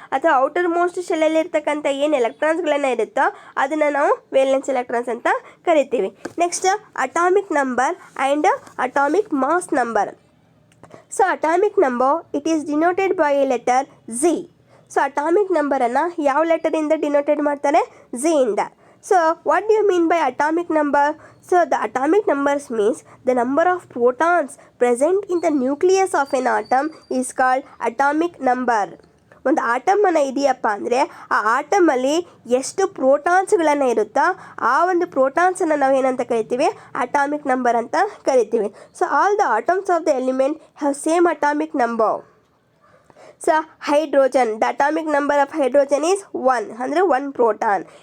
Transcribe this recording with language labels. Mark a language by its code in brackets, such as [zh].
[kn] ಅಥವಾ outer most ಶೆಲ್ಲಲ್ಲಿ ಇರ್ತಕ್ಕಂಥ ಏನು ಎಲೆಕ್ಟ್ರಾನ್ಸ್ಗಳನ್ನು ಇರುತ್ತೋ ಅದನ್ನು ನಾವು ವೇಲೆನ್ಸ್ ಎಲೆಕ್ಟ್ರಾನ್ಸ್ ಅಂತ ಕರಿತೀವಿ. [en] Next atomic number and atomic mass number. So atomic number it is denoted by a letter Z. [kn] So atomic ನಂಬರನ್ನು ಯಾವ ಲೆಟರಿಂದ ಡಿನೋಟೆಡ್ ಮಾಡ್ತಾರೆ, Z ಇಂದ. [en] So what do you mean by atomic number? So the atomic numbers means the number of protons present in the nucleus of an atom is called atomic number. [kn] ಒಂದು ಆಟಮನ್ನು ಇದೆಯಪ್ಪ ಅಂದರೆ ಆ ಆಟಮಲ್ಲಿ ಎಷ್ಟು ಪ್ರೋಟಾನ್ಸ್ಗಳನ್ನು ಇರುತ್ತೋ ಆ ಒಂದು ಪ್ರೋಟಾನ್ಸನ್ನು ನಾವು ಏನಂತ ಕರಿತೀವಿ, ಅಟಾಮಿಕ್ ನಂಬರ್ ಅಂತ ಕರಿತೀವಿ. [en] So all the atoms of the element have same atomic number. So hydrogen, the atomic number of hydrogen is 1 ಅಂದರೆ 1 proton.